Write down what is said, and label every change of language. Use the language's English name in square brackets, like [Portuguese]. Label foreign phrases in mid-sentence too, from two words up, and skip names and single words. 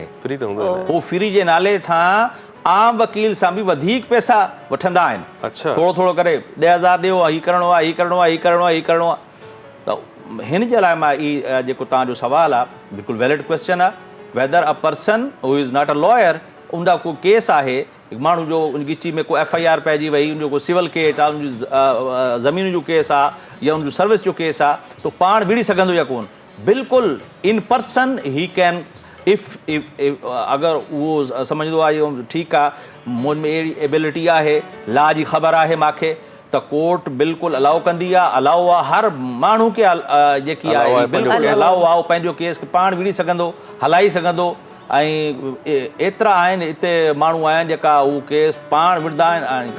[Sindhi] फ्री त हूंदो आहे, हू फ्री जे नाले सां आम वकील सां बि वधीक पैसा वठंदा आहिनि। अच्छा, थोरो थोरो करे 10,000 ॾियो, हीउ करिणो आहे, हीउ करिणो आहे, हीउ करिणो आहे, हीउ करिणो आहे। त हिन जे लाइ मां जेको तव्हांजो सुवालु आहे बिल्कुलु [English] valid question [Sindhi] आहे, [English] whether a person who is not a lawyer, [Sindhi] उनजा को केस आहे, माण्हू जो उन गिची में को FIR पइजी वई, उनजो को सिविल केस आहे, उनजी ज़मीन जो केस आहे या उनजो सर्विस जो केस आहे, त पाण विड़ी सघंदो या कोन? बिल्कुलु [English] in person he can, if [Sindhi] अगरि उहो सम्झंदो आहे इहो ठीकु आहे, मूं में अहिड़ी एबिलिटी आहे, लॉ जी ख़बर आहे मूंखे, त कोर्ट बिल्कुलु अलाउ कंदी आहे, अलाउ आहे हर माण्हू खे जेकी आहे बिल्कुलु अलाउ आहे, पंहिंजो केस खे पाण विड़ी सघंदो, हलाई सघंदो। ऐं एतिरा आहिनि हिते माण्हू आहिनि जेका उहो केस पाण विढ़ंदा आहिनि।